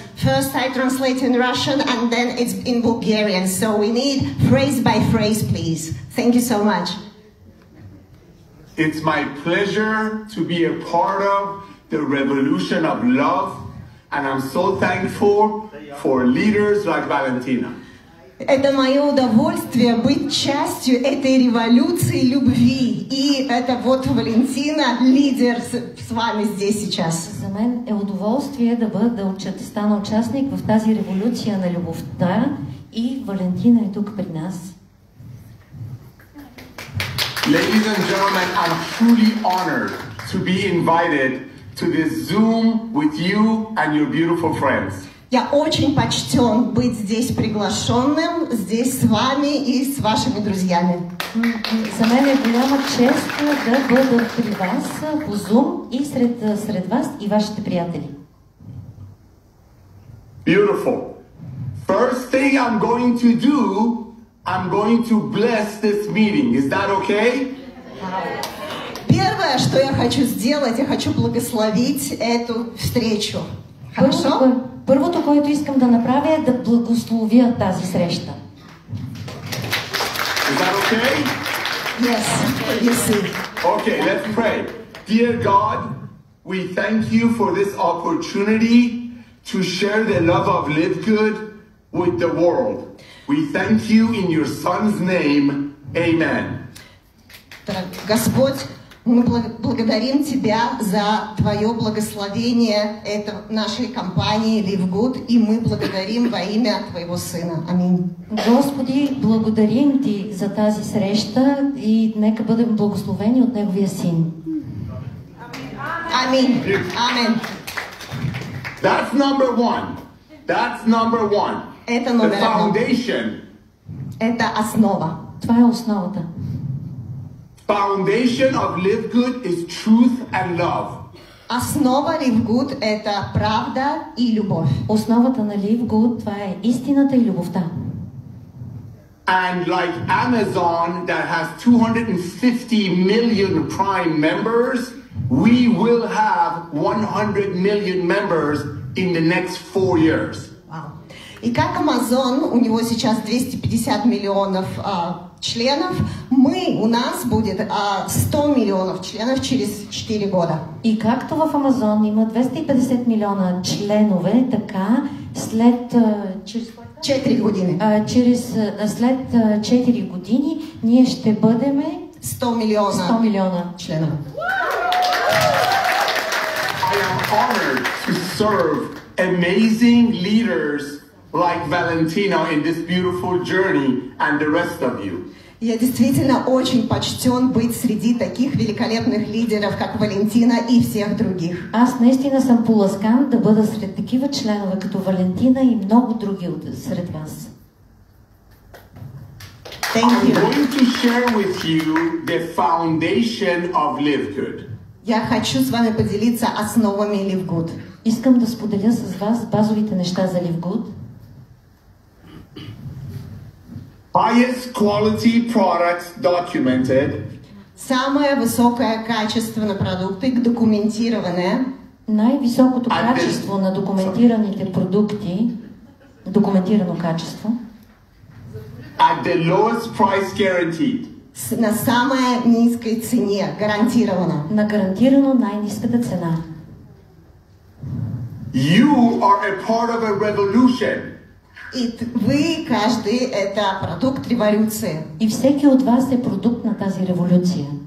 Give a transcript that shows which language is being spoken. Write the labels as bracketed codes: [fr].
[en] First I translate in Russian and then it's in Bulgarian. So we need phrase by phrase, please. Thank you so much. It's my pleasure to be a part of the revolution of love, and I'm so thankful for leaders like Valentina. [ru] Это мое удовольствие быть частью этой революции любви. И это вот Валентина, лидер с вами здесь сейчас. [bg] За мен е удоволствие да стана участник в тази революция на любовта и Валентина е тук при нас. [en] Ladies and gentlemen, I'm truly honored to be invited to this Zoom with you and your beautiful friends. [ru] Я очень почтен быть здесь приглашенным, здесь с вами и с вашими друзьями. [bg] За мен е голяма чест да бъда при вас по Zoom и сред вас и вашите приятели. [en] Beautiful. First thing I'm going to do, I'm going to bless this meeting. Is that okay? [ru] Первое, что я хочу сделать, я хочу благословить эту встречу. Хорошо? [bg] Първото, което искам да направя е да благословя тази среща. [en] Is that okay? Yes, you see. Okay, let's pray. Dear God, we thank you for this opportunity to share the love of Live Good with the world. We thank you in your Son's name. Amen. [ru] Господь, мы благодарим Тебя за Твое благословение нашей компании Live Good, и мы благодарим во имя Твоего Сына. Аминь. [bg] Господи, благодарим Ти за тази среща и нека бъдем благословени от Неговия Син. [ru] Аминь. Аминь. [en] That's number one. That's number one. [ru] Это номер [en] The foundation. [ru] Это основа. [bg] Това е основата. [en] Foundation of Live Good is truth and love. [ru] Основа Live Good это правда и любовь. [bg] Основата на Live Good това е истината и любовта. [en] And like Amazon that has 250 million Prime members, we will have 100 million members in the next 4 years. Wow. [ru] И как Amazon, у него сейчас 250 миллионов членов, у нас будет 100 миллионов членов через 4 года. [bg] И както в Amazon има 250 милиона членове, така след 4 години. След 4 години ние ще бъдем 100 милиона членове. [en] I am honored to serve amazing leaders like Valentina in this beautiful journey and the rest of you. [ru] Я действительно очень почтен быть среди таких великолепных лидеров, как Валентина и всех других. [bg] Аз наистина съм поласкан да бъда сред такива членове като Валентина и много други сред вас. [en] I'm going to share with you the foundation of Live Good. [ru] Я хочу с вами поделиться основами Live Good. [bg] Искам да споделя с вас базовите неща за Live Good. [en] Highest quality products documented. [ru] Самое высокое качество на продукты документированное. [bg] Най-високото качество на документираните продукти, документирано качество. [en] At the lowest price guaranteed. [ru] На самой низкой цене, гарантированно. [bg] На гарантирано най-ниската цена. [en] You are a part of a revolution. [ru] И вы, каждый, это продукт революции. [bg] И всеки от вас е продукт на тази революция.